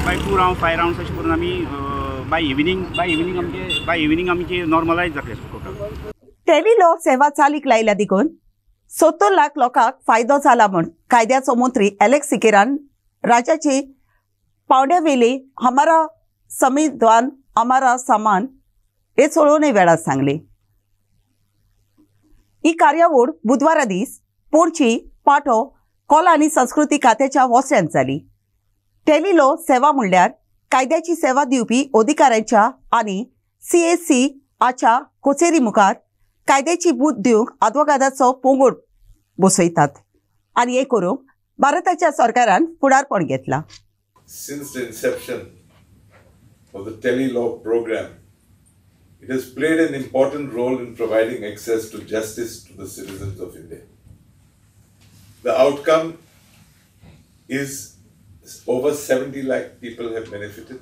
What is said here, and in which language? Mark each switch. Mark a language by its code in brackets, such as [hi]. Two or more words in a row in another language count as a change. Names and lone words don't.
[en] by 2 round 5 rounds [kok] अशें करून आमी [en] by evening [kok] आमचे नॉर्मलायज जातले टोटल. टेलिलॉ सेवा चालीक लायल्या देखून 70 लाख लोकांक फायदो जाला म्हूण कायद्याचो मंत्री एलेक्स सिकेरान राज्याचे पावंड्यावेले हमारा संविधान हमारा सामान हे चळवणे वेळार सांगले. ही कार्यावळ बुधवारा दीस पणजी पाटो कला आनी संस्कृती खात्याच्या वॉस्यांत जाली. टेलिलॉ सेवा म्हणल्यार कायद्याची सेवा दिवपी अधिकाऱ्यांच्या आनी CSC आच्या कचेरी मुखार कायद्याची बूद दिवंक आदवोगादाचो पोंगड बसयतात आनी हे करूंक भारताच्या सरकारान फुडारपण घेतला. [en] Since the inception of the Tele-Law program, it has played an important role in providing access to justice to the citizens of India. The outcome is over 70 lakh people have benefited.